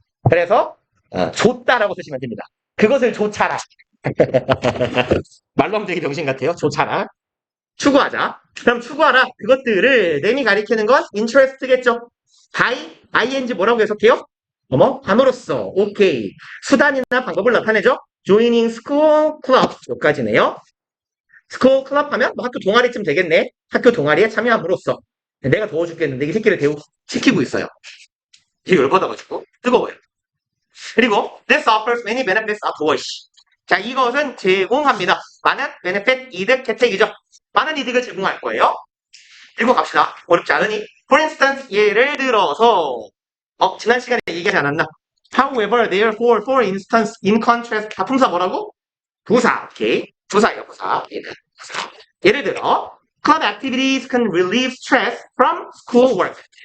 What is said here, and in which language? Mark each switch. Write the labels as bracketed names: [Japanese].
[Korean] 그래서 좋다라고 쓰시면 됩니다. 그것을 좋차라. 말로 하면 되게 병신 같아요. 좋차라. 추구하자. 그럼 추구하라. 그것들을 램이 가리키는 건 interest겠죠. ing 뭐라고 해석해요? 함으로써. 오케이. 수단이나 방법을 나타내죠. [English] joining school club [Korean] 여기까지네요. 스쿨 클럽 하면 뭐 학교 동아리쯤 되겠네. 학교 동아리에 참여함으로써. 내가 더워 죽겠는데 이 새끼를 시키고 있어요. 되게 열받아가지고 뜨거워요. 그리고 [English] this offers many benefits outdoors. [Korean] 자, 이것은 제공합니다. 많은 benefit, 이득, 혜택이죠. 많은 이득을 제공할 거예요. 그리고 갑시다. 어렵지 않으니. [English] For instance, [Korean] 예를 들어서 지난 시간에 얘기하지 않았나? [English] However, therefore, for instance, in contrast, [Korean] 다품사 뭐라고? 부사, 오케이. 부사예요, 부사. 예를 들어, [English] club activities can relieve stress from schoolwork.